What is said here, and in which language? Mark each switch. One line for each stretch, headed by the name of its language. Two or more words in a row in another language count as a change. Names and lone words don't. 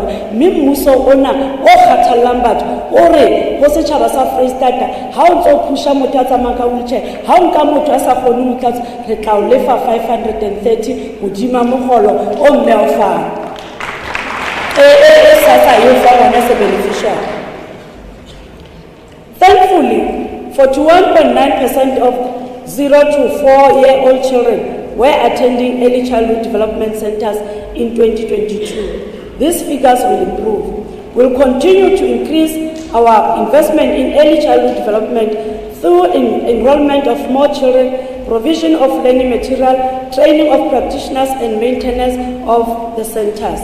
Southern Sotho: Mme mmuso ona o kgathallang batho o re ho setjhaba sa Freistata ha o ntso phusha motho a tsamayang ka wheelchair, ha o nka motho a sa kgone ho itlatsa, re tla o lefa 530 hodima mogolo o mme o fang. SASSA e fa wona
English: as a beneficiary. Thankfully, 41.9% of 0 to 4-year-old children were attending early childhood development centers in 2022. These figures will improve. We'll continue to increase our investment in early childhood development through enrollment of more children, provision of learning material, training of practitioners, and maintenance of the centers.